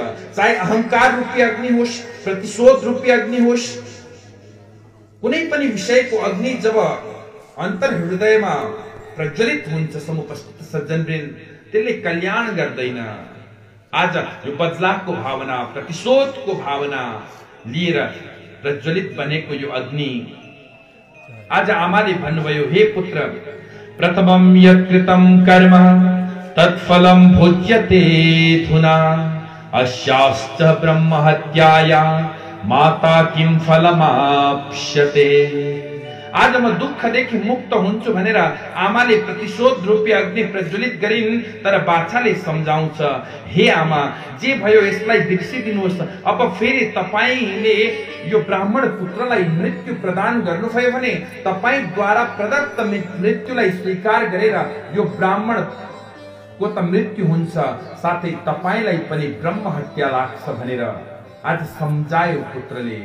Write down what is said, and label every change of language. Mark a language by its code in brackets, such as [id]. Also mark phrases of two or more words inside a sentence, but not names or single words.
[ne] चाहे अहंकार रूपी अग्नि होस्, प्रतिशोध रूपी अग्नि होस्, कुनै पनि विषयको अग्नि जब अन्तर हृदयमा प्रज्वलित हुन्छ समुपस्थित सज्जनवृन्द, त्यसले कल्याण गर्दैन। आज यो बदलावको भावना, प्रतिशोधको भावना लिएर प्रज्वलित बनेको यो अग्नि, आज आमाले भन्नुभयो, [sa] हे पुत्र, प्रथमं यत्कृतं कर्म तत्फलं भुज्यते धुना, अस्याश्च ब्रह्महत्याया माता किं फलमाप्स्यते। [ne] आज म दुःखदेखि मुक्त हुन्छु भनेर आमाले प्रतिशोध रूपी अग्नि प्रज्वलित गरिन्। तर बाछाले सम्झाउँछ, हे आमा, जे भयो यसलाई बिर्सिदिनुहोस्। अब फेरि तपाईले यो ब्राह्मण पुत्रलाई मृत्यु प्रदान गर्नुभयो भने तपाईद्वारा प्रदत्त मृत्युलाई स्वीकार गरेर यो ब्राह्मण को त मृत्यु हुन्छ, साथै तपाईलाई पनि ब्रह्म हत्या लाग्छ भनेर आज सम्झायो पुत्रले।